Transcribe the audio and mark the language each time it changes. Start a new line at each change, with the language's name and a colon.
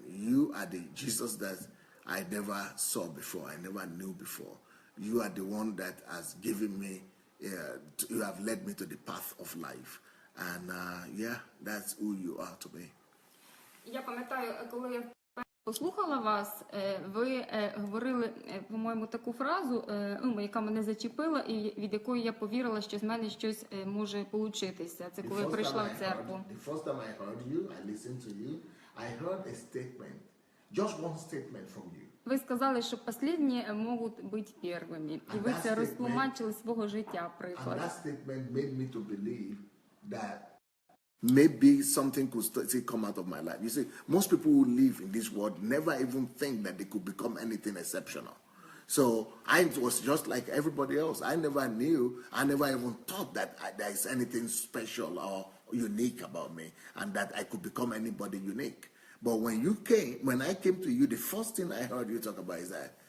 English: You are the Jesus that I never saw before, I never knew before. You are the one that has given me, you have led me to the path of life. And that's who you are to me.
Ukrainian: Я пам'ятаю, коли я послухала вас, ви говорили, по-моєму, таку фразу, яка мене зачепила і від якої я повірила, що з мене щось може получитися. Це коли я прийшла в церкву.
English: The first time I heard you, I listened to you, I heard a statement. Just one statement from you.
Ukrainian: Ви сказали, що останні можуть бути першими. І ви це розтлумачили свого життя, приклад.
English: And that statement made me to believe that maybe something could still come out of my life. You see, most people who live in this world never even think that they could become anything exceptional. So I was just like everybody else. I never knew, I never even thought that there is anything special or unique about me and that I could become anybody unique. But when I came to you, the first thing I heard you talk about is that